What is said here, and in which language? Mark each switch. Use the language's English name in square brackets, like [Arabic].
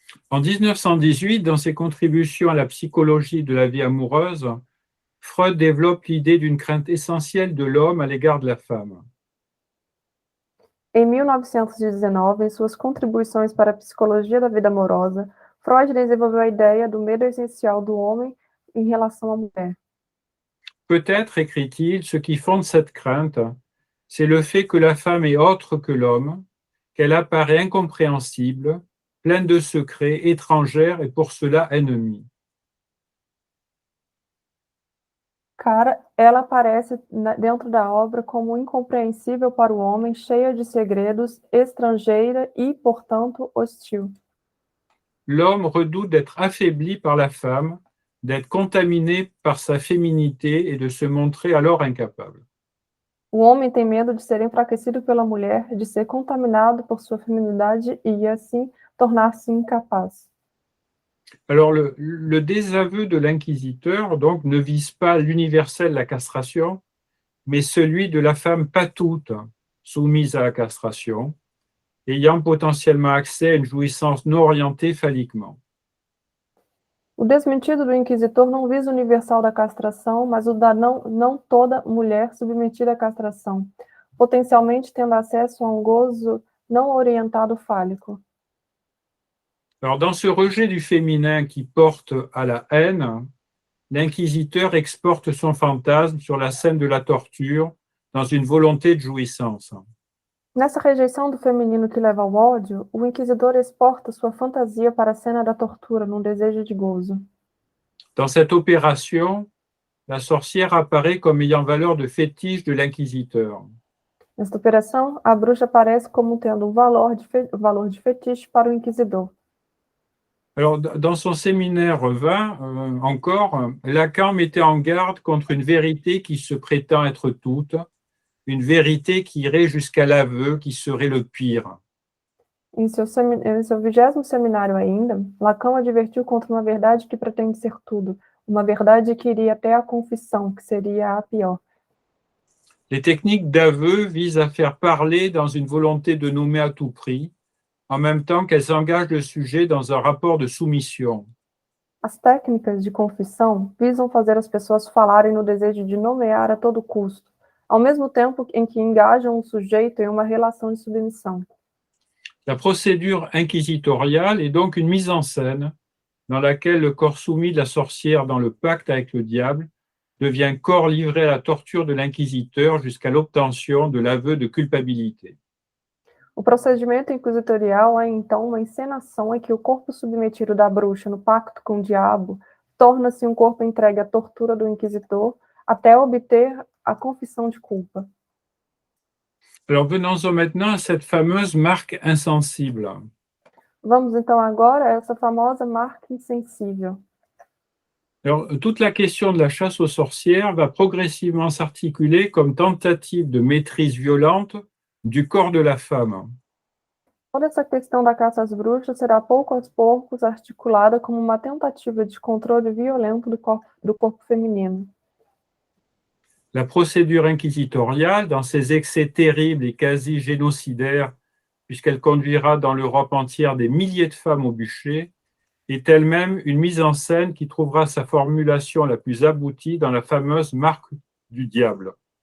[French] En 1918, dans ses contributions à la psychologie de la vie amoureuse, Freud développe l'idée d'une crainte essentielle de l'homme à l'égard de la femme. [Portuguese] Em 1919, em suas contribuições para a psicologia da vida amorosa, Freud desenvolveu a ideia do medo essencial do homem em relação à mulher. [French] Peut-être, écrit-il, ce qui fonde cette crainte, c'est le fait que la femme est autre que l'homme, qu'elle apparaît incompréhensible, pleine de secrets, étrangère et pour cela ennemie. [Portuguese] Cara, ela aparece dentro da obra como incompreensível para o homem, cheia de segredos, estrangeira e, portanto, hostil. [French] L'homme redoute d'être affaibli par la femme, d'être contaminé par sa féminité et de se montrer alors incapable. [Portuguese] O homem tem medo de ser enfraquecido pela mulher, de ser contaminado por sua feminilidade e, assim, tornar-se incapaz. [French] Alors, le désaveu de l'inquisiteur, donc, ne vise pas l'universel, la castration, mais celui de la femme pas toute soumise à la castration, ayant potentiellement accès à une jouissance non orientée phalliquement. [Portuguese] O desmentido do inquisitor não visa o universal da castração, mas o da não toda mulher submetida à castração, potencialmente tendo acesso a um gozo não orientado fálico. [French] Alors, dans ce rejet du féminin qui porte à la haine, l'inquisiteur exporte son fantasme sur la scène de la torture dans une volonté de jouissance. [Portuguese] Nessa rejeição do feminino que leva ao ódio, o inquisidor exporta sua fantasia para a cena da tortura num desejo de gozo. [French] Dans cette opération, la sorcière apparaît comme ayant valeur de fétiche de l'inquisiteur. [Portuguese] Nesta operação, a bruxa aparece como tendo um valor de fetiche para o inquisidor. [French] Alors, dans son séminaire 20, encore, Lacan mettait en garde contre une vérité qui se prétend être toute, une vérité qui irait jusqu'à l'aveu, qui serait le pire. [Portuguese] Em seu 20º seminário ainda, Lacan advertiu contra uma verdade que pretende ser tudo, uma verdade que iria até a confissão, que seria a pior. [French] Les techniques d'aveu visent à faire parler dans une volonté de nommer à tout prix, en même temps qu'elles engagent le sujet dans un rapport de soumission. [Portuguese] As técnicas de confissão visam fazer as pessoas falarem no desejo de nomear a todo custo, ao mesmo tempo em que engajam o sujeito em uma relação de submissão. [French] La procédure inquisitoriale est donc une mise en scène dans laquelle le corps soumis de la sorcière dans le pacte avec le diable devient corps livré à la torture de l'inquisiteur jusqu'à l'obtention de l'aveu de culpabilité. [Portuguese] O procedimento inquisitorial é, então, uma encenação em que o corpo submetido da bruxa no pacto com o diabo torna-se um corpo entregue à tortura do inquisitor até obter a confissão de culpa. [French] Alors venons-en maintenant à cette fameuse marque insensible. [Portuguese] Vamos, então, agora a essa famosa marca insensível. [French] Alors, toute la question de la chasse aux sorcières va progressivement s'articuler comme tentative de maîtrise violente du corps de la femme. [Portuguese] Toda essa questão da caça às bruxas será pouco aos poucos articulada como uma tentativa de controle violento do corpo feminino. [French] La procédure inquisitoriale, dans ses excès terribles et quasi génocidaires, puisqu'elle conduira dans l'Europe entière des milliers de femmes au bûcher, est elle-même une mise en scène qui trouvera sa formulation la plus aboutie dans la fameuse marque du diable.